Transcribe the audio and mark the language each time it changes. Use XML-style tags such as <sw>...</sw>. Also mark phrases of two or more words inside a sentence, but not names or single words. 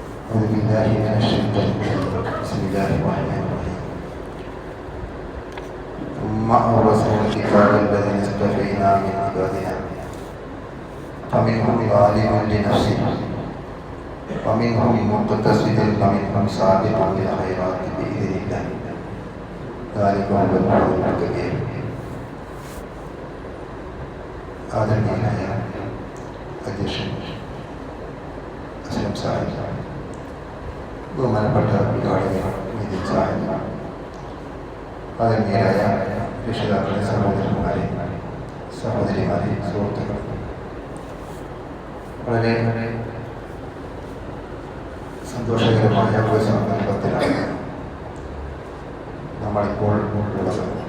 <ar>أعوذ بالله من الشيطان الرجيم بسم الله الرحمن الرحيم ثم أورثنا الكتاب الذين اصطفينا من عبادنا فمنهم ظالم لنفسه ومنهم مقتصد ومنهم سابق بالخيرات بإذن الله ذلك هو الفوز الكبير.</ar> <ml>ആദരണീയനായ അധ്യക്ഷൻ അസ്ലം സാഹിബ്, ബഹുമാനപ്പെട്ട ഉദ്ഘാടകർ നിതിൻ സാഹിബ്, ആദരണീയരായ രക്ഷിതാക്കളെ, സഹോദരന്മാരെ, സഹോദരിമാരെ, സുഹൃത്തുക്കൾ, വളരെ സന്തോഷകരമായ ഒരു സന്ദർഭത്തിലാണ് നമ്മളിപ്പോൾ ഉള്ളത്.</ml>